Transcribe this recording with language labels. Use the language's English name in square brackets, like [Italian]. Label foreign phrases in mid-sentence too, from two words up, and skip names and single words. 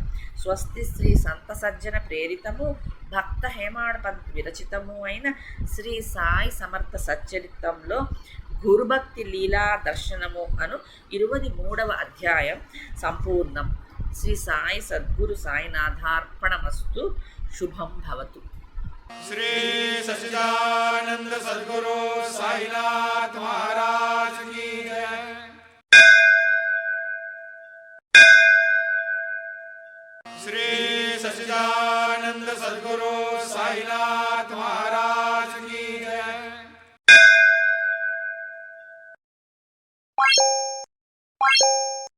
[Telugu] స్వస్తి శ్రీ సంత సజ్జన ప్రేరితము, భక్త హేమాడ్ పంత్ విరచితము అయిన శ్రీ సాయి సమర్థ సచ్చరిత్రంలో గురుభక్తి లీలా దర్శనము అను 23వ అధ్యాయం సంపూర్ణం. శ్రీ సాయి సద్గురు సాయినాథార్పణమస్తు. శుభం భవతు. [Hindi] श्री सच्चिदानंद सद्गुरु साईनाथ महाराज की जय। श्री सच्चिदानंद सद्गुरु साईनाथ महाराज की जय।